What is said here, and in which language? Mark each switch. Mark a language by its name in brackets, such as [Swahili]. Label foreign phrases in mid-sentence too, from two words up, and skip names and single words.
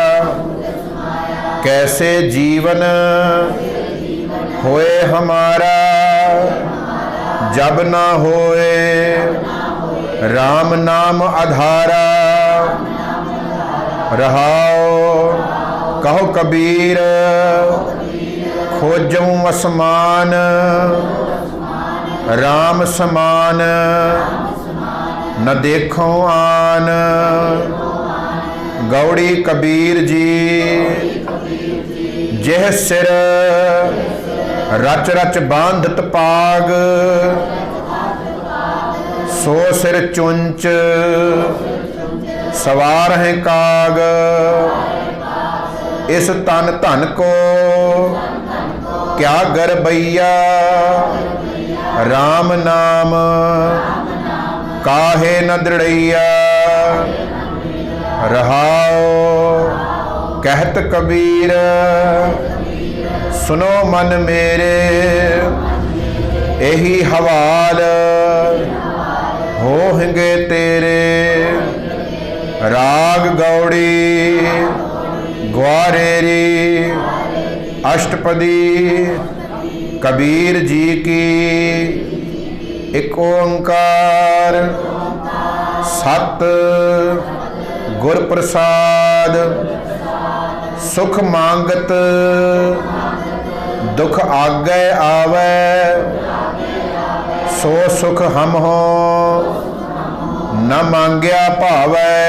[Hindi] कैसे जीवन होए हमारा जब ना होए राम नाम आधारा। रहाओ कहो कबीर खोजूं असमान राम समान न देखो आन। गौड़ी कबीर जी जेह सिर रच रच बांधत पाग सो सिर चुंच सवार है काग। इस तन धन को क्या गरबैया राम नाम काहे न दृढ़ैया। रहाओ कहत कबीर सुनो मन मेरे यही हवाल होंगे तेरे। राग गौड़ी ग्वारेरी अष्टपदी कबीर जी की एक ओंकार सत गुर प्रसाद। सुख मांगत दुख आगे आवे सो सुख हम हो न मांग्या भावै।